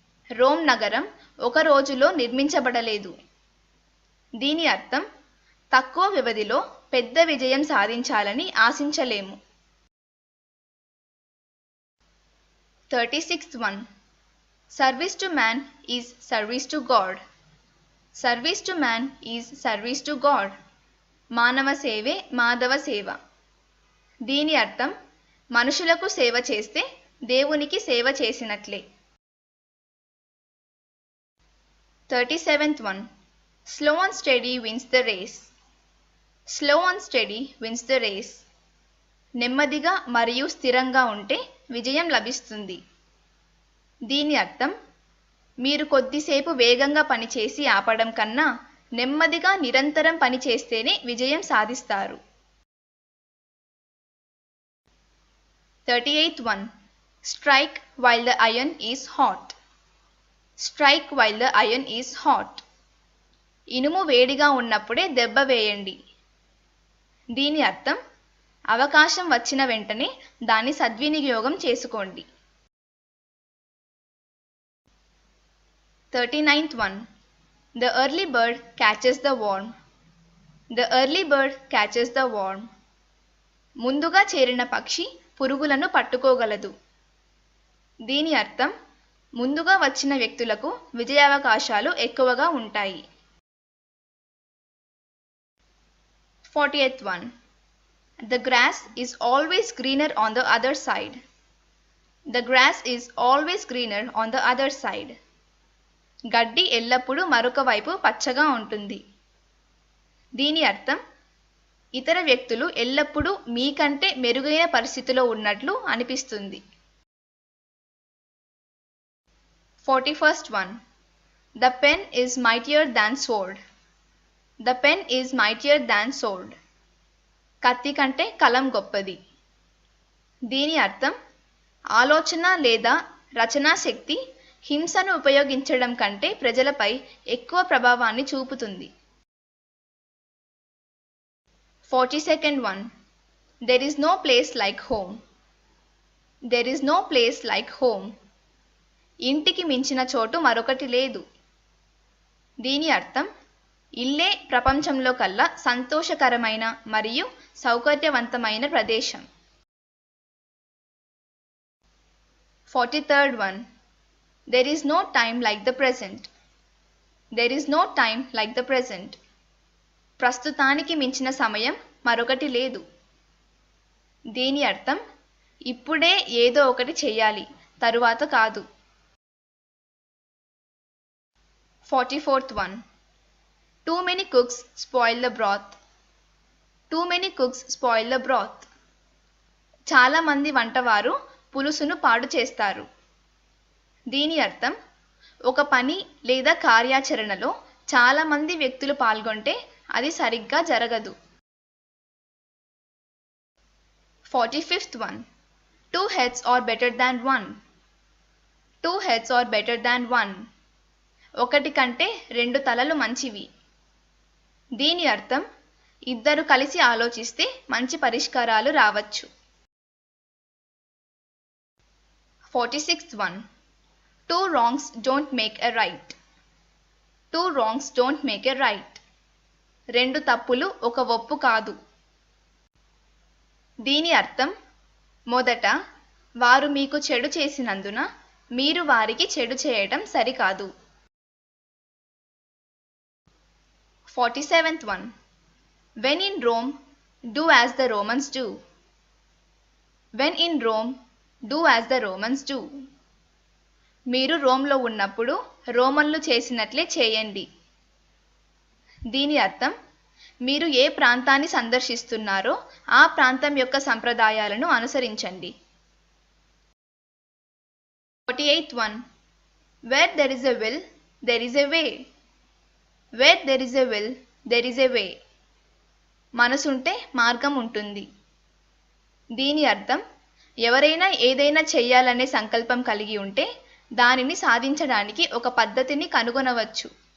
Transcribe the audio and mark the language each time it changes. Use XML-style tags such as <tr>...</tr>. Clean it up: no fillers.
<te>Rome నగరం ఒక రోజులో నిర్మించబడలేదు. దీని అర్థం తక్కువ వ్యవధిలో పెద్ద విజయం సాధించాలని ఆశించలేము.</te> <en>36th one. Service to man is service to God. Service to man is service to God.</en> <te>మానవ సేవే మాధవ సేవ. దీని అర్థం మనుషులకు సేవ చేస్తే దేవునికి సేవ చేసినట్లే.</te> <en>37th one. Slow and steady wins the race. Slow and steady wins the race.</en> <te>నెమ్మదిగా మరియు స్థిరంగా ఉంటే విజయం లభిస్తుంది. దీని అర్థం మీరు కొద్దిసేపు వేగంగా పనిచేసి ఆపడం కన్నా నెమ్మదిగా నిరంతరం పనిచేస్తేనే విజయం సాధిస్తారు.</te> <en>38th one. Strike while the iron is hot. Strike while the iron is hot.</en> <te>ఇనుము వేడిగా ఉన్నప్పుడే దెబ్బ వేయండి. దీని అర్థం అవకాశం వచ్చిన వెంటనే దాన్ని సద్వినియోగం చేసుకోండి.</te> <en>39th one. The early bird catches the worm. The early bird catches the worm.</en> <te>ముందుగా చేరిన పక్షి పురుగులను పట్టుకోగలదు. దీని అర్థం ముందుగా వచ్చిన వ్యక్తులకు విజయావకాశాలు ఎక్కువగా ఉంటాయి. 40th one.</te> <en>The grass is always greener on the other side. The grass is always greener on the other side.</en> <te>గడ్డి ఎల్లప్పుడూ మరొక వైపు పచ్చగా ఉంటుంది. దీని అర్థం ఇతర వ్యక్తులు ఎల్లప్పుడూ మీకంటే మెరుగైన పరిస్థితిలో ఉన్నట్లు అనిపిస్తుంది.</te> <en>41st one. The pen is mightier than sword. The pen is mightier than sword.</en> <te>కత్తి కంటే కలం గొప్పది. దీని అర్థం ఆలోచన లేదా రచనా శక్తి హింసను ఉపయోగించడం కంటే ప్రజలపై ఎక్కువ ప్రభావాన్ని చూపుతుంది.</te> <en>42nd one. There is no place like home. There is no place like home.</en> <te>ఇంటికి మించిన చోటు మరొకటి లేదు. దీని అర్థం ఇల్లే ప్రపంచంలో కల్లా సంతోషకరమైన మరియు సౌకర్యవంతమైన ప్రదేశం.</te> <en>43rd one. There is no time like the present. There is no time like the present.</en> <te>ప్రస్తుతానికి మించిన సమయం మరొకటి లేదు. దీని అర్థం ఇప్పుడే ఏదో ఒకటి చేయాలి, తరువాత కాదు.</te> <en>44th one. Too many cooks spoil the broth. Too many cooks spoil the broth.</en> <te>చాలా మంది వంటవారు పులుసును పాడు చేస్తారు. దీని అర్థం ఒక పని లేదా కార్యాచరణలో చాలా మంది వ్యక్తులు పాల్గొంటే అది సరిగ్గా జరగదు.</te> <en>45th one. Two heads are better than one. Two heads are better than one.</en> <te>ఒకటి కంటే రెండు తలలు మంచివి. దీని అర్థం ఇద్దరు కలిసి ఆలోచిస్తే మంచి పరిష్కారాలు రావచ్చు.</te> <en>46th one. Two wrongs don't make a right. Two wrongs don't make a right.</en> <te>రెండు తప్పులు ఒక ఒప్పు కాదు. దీని అర్థం మొదట వారు మీకు చెడు చేసినందున మీరు వారికి చెడు చేయటం సరికాదు.</te> <en>47th one. When in Rome, do as the Romans do. When in Rome, do as the Romans do.</en> <te>మీరు రోమ్లో ఉన్నప్పుడు రోమన్లు చేసినట్లే చేయండి. దీని అర్థం మీరు ఏ ప్రాంతాన్ని సందర్శిస్తున్నారో ఆ ప్రాంతం యొక్క సంప్రదాయాలను అనుసరించండి.</te> <en>48th one. Where there is a will, there is a way. Where there is a will, there is a way.</en> <te>మనసుంటే మార్గం ఉంటుంది. దీని అర్థం ఎవరైనా ఏదైనా చెయ్యాలనే సంకల్పం కలిగి ఉంటే దానిని సాధించడానికి ఒక పద్ధతిని కనుగొనవచ్చు.</te>